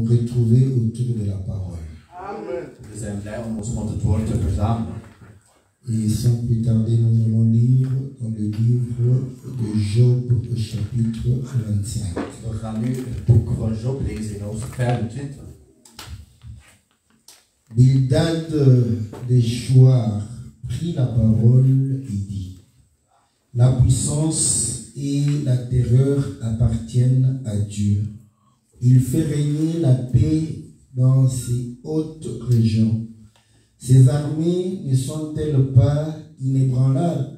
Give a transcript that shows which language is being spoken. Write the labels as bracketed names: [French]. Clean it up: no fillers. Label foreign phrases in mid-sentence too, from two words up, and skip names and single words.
[French] retrouver autour de la parole. Amen. [Dutch] We zijn blij om ons rond het woord te verzamelen. [French] Et sans plus tarder, nous allons lire dans le livre de Job au chapitre 25. [Dutch] We gaan nu het boek van Job lezen in hoofdstuk 25. [French] Bildad de Chouar prit la parole et dit: La puissance et la terreur appartiennent à Dieu. Il fait régner la paix dans ses hautes régions. Ses armées ne sont-elles pas inébranlables?